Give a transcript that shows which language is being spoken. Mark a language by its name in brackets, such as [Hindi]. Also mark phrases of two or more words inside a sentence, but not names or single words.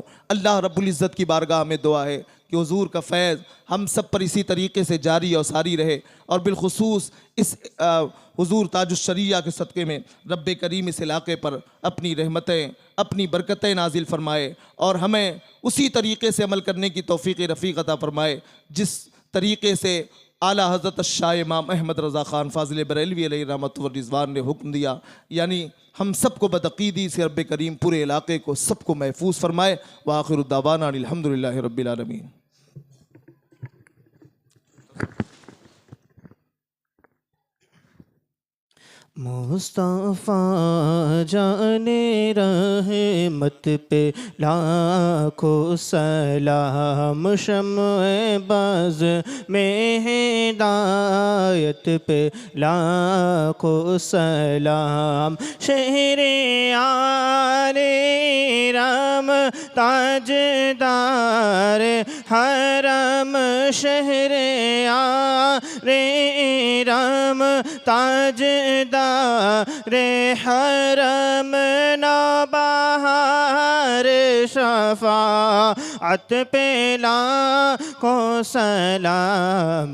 [Urdu] اللہ رب العزت کی بارگاہ میں دعا ہے کہ حضور کا فیض ہم سب پر اسی طریقے سے جاری اور ساری رہے، اور بالخصوص اس حضور تاج الشریعہ کے صدقے میں ربِ کریم اس علاقے پر اپنی رحمتیں، اپنی برکتیں نازل فرمائے اور ہمیں اسی طریقے سے عمل کرنے کی توفیق رفیق عطا فرمائے جس طریقے سے اعلیٰ حضرت شاہ امام احمد رضا خان فاضل بریلوی علیہ رحمت و رضوان نے حکم دیا. یعنی ہم سبکو بدعقیدی سے ربِ کریم پورے علاقے کو سبکو محفوظ فرمائے. [Arabic] و آخر دعوانا أن الحمد لله رب العالمين. [Urdu] مصطفیٰ جانِ رحمت پہ لاکھوں سلام، شمع باز میں ہدایت پہ لاکھوں سلام. شہرے آلے رام تاجدار حرم، شہرے آلے رام تاجدار رے حرم، نوبہار شفاعت پہ لاکھوں سلام.